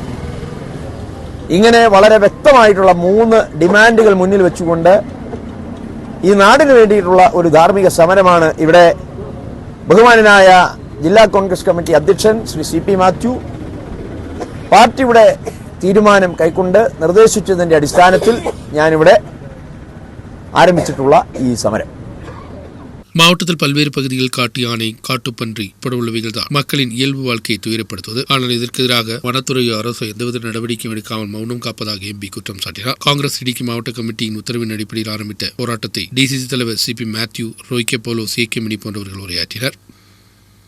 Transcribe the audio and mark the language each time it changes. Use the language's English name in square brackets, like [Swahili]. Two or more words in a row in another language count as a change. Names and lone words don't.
[Malayalam] ഇങ്ങനെ വളരെ വ്യക്തമായിട്ടുള്ള 3 ഡിമാൻഡുകൾ മുന്നിൽ വെച്ചുകൊണ്ട് ഈ നാടിന് വേണ്ടിയിട്ടുള്ള ഒരു ധാർമ്മിക സമരമാണ് ഇവിടെ ബഹുമാനനായ ജില്ലാ കോൺഗ്രസ് കമ്മിറ്റി അധ്യക്ഷൻ ശ്രീ CP മാത്യു പാർട്ടിയുടെ തീരുമാനം കൈക്കൊണ്ട് നിർദ്ദേശിച്ചതിന്റെ അടിസ്ഥാനത്തിൽ ഞാനിവിടെ ആരംഭിച്ചിട്ടുള്ള ഈ സമരം. [Tamil] மாவட்டத்தில் பல்வேறு பகுதிகளில் காட்டு யானை, காட்டுப்பன்றி உட்படவுள்ளவைகள் தான் மக்களின் இயல்பு வாழ்க்கையை துயரப்படுத்துவது. ஆனால் இதற்கு எதிராக வனத்துறையோ அரசோ எந்தவித நடவடிக்கையும் எடுக்காமல் மௌனம் காப்பதாக MP குற்றம் சாட்டினார். காங்கிரஸ் இடுக்கி மாவட்ட கமிட்டியின் உத்தரவின் அடிப்படையில் ஆரம்பித்த போராட்டத்தை DCC தலைவர் CP மாத்யூ, ரோய்கே போலோ, CK மணி போன்றவர்கள் உரையாற்றினர்.